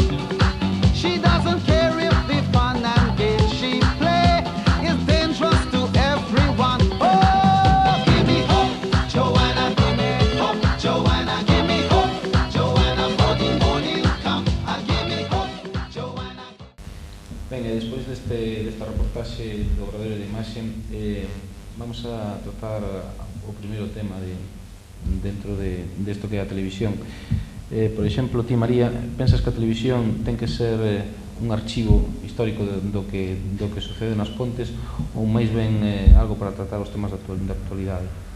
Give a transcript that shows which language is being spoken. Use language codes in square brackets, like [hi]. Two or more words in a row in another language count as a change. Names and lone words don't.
[en] She doesn't care if the fun and games she play is dangerous to everyone. Oh, give me hope, Joanna, give me hope, Joanna, give me hope, Joanna, for the morning come. Give me hope, Joanna. [gl] Ben, e despois desta reportaxe do Obradoiro de Imaxe, vamos a tratar o primeiro tema dentro desto que é a televisión. Por exemplo, ti, María, pensas que a televisión ten que ser un archivo histórico do que sucede nas Pontes, ou máis ben algo para tratar os temas da actualidade?